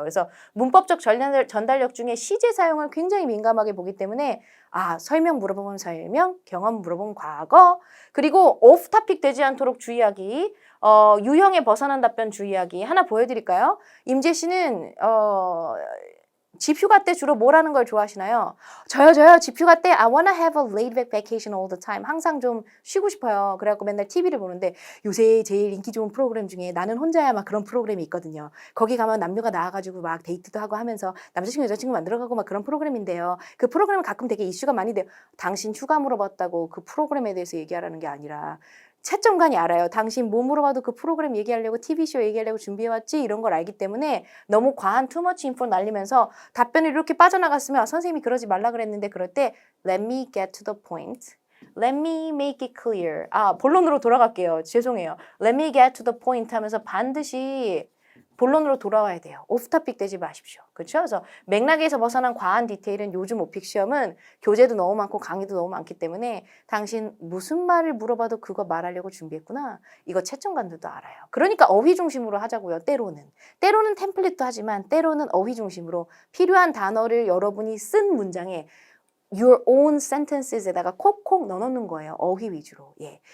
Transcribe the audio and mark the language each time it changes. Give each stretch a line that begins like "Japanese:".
Korean: 그래서 문법적 전달력 중에 시제 사용을 굉장히 민감하게 보기 때문에 설명 물어보면 설명, 경험 물어보면 과거, 그리고 오프 토픽 되지 않도록 주의하기, 유형에 벗어난 답변 주의하기. 하나 보여드릴까요? 임재 씨는 집 휴가 때 주로 뭘 하는 걸 좋아하시나요? 저요. 집 휴가 때
English: I wanna have a laid back vacation all the time.
Korean: 항상 좀 쉬고 싶어요. 그래갖고 맨날 TV를 보는데 요새 제일 인기 좋은 프로그램 중에 나는 혼자야 막 그런 프로그램이 있거든요. 거기 가면 남녀가 나와가지고 막 데이트도 하고 하면서 남자친구 여자친구 만들어가고 막 그런 프로그램인데요. 그 프로그램은 가끔 되게 이슈가 많이 돼요. 당신 휴가 물어봤다고 그 프로그램에 대해서 얘기하라는 게 아니라 채점관이 알아요. 당신 뭐 물어봐도 그 프로그램 얘기하려고 TV쇼 얘기하려고 준비해왔지 이런 걸 알기 때문에 너무 과한 투머치 인포 날리면서 답변을 이렇게 빠져나갔으면 선생님이 그러지 말라 그랬는데 그럴 때
English: Let me get to the point. Let me make it clear.
Korean: 본론으로 돌아갈게요. 죄송해요.
English: Let me get to the point
Korean: 하면서 반드시 본론으로 돌아와야 돼요. 오프토픽 되지 마십시오. 그렇죠? 그래서 맥락에서 벗어난 과한 디테일은 요즘 오픽 시험은 교재도 너무 많고 강의도 너무 많기 때문에 당신 무슨 말을 물어봐도 그거 말하려고 준비했구나. 이거 채점관들도 알아요. 그러니까 어휘 중심으로 하자고요. 때로는 템플릿도 하지만 때로는 어휘 중심으로 필요한 단어를 여러분이 쓴 문장에
English: your own sentences
Korean: 에다가 콕콕 넣어놓는 거예요. 어휘 위주로. 예.